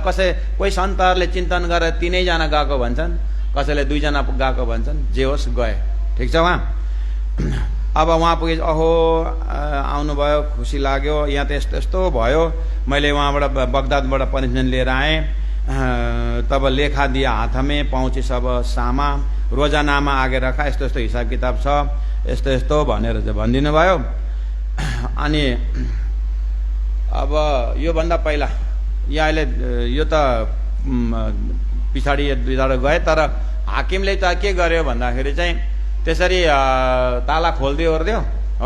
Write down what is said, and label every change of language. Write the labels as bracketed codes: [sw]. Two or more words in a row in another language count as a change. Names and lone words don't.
[ne] कोही सन्तहरूले चिन्तन गरेर 3 जना गएको भन्छन्, कसैले 2 जना गएको भन्छन्, जे होस् गए। ठिक छ। उहाँ अब उहाँ पुगे, अहो आउनुभयो, खुसी लाग्यो, यहाँ त यस्तो यस्तो भयो, मैले वहाँबाट बगदादबाट पनिसमेन्ट लिएर आएँ, [hi] तब लेखा दिया हाथ में, पहुँचे सब सामा, रोजानामा आगे रखा, [ne] यस्तो यस्तो हिसाब किताब छ, यस्तो यस्तो भनेर चाहिँ भनिदिनु भयो। अनि अब योभन्दा पहिला यहाँ अहिले यो त पछाडि 2 जना गए, तर हाकिमले त के गर्यो भन्दाखेरि चाहिँ त्यसरी ताला खोलिदियो ओर्दियो हो।